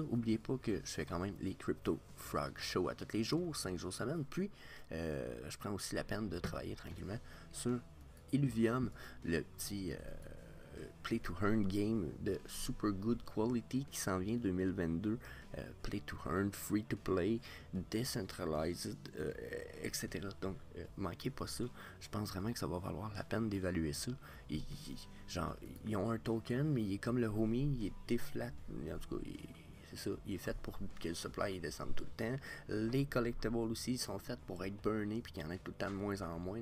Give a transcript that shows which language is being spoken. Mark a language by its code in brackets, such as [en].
[fr] N'oubliez pas que je fais quand même les Crypto Frog Show à tous les jours, 5 jours semaine. Puis, je prends aussi la peine de travailler tranquillement sur Illuvium, le petit Play to Earn game de super [en] good quality [fr] qui s'en vient 2022. [en] Play to Earn, free to play, decentralized, etc. [fr] Donc, manquez pas ça. Je pense vraiment que ça va valoir la peine d'évaluer ça. Ils ont un token, mais il est comme le homie, il est déflat. En tout cas, c'est ça, il est fait pour que le supply descende tout le temps. Les collectibles aussi sont faits pour être burnés puis qu'il y en ait tout le temps de moins en moins.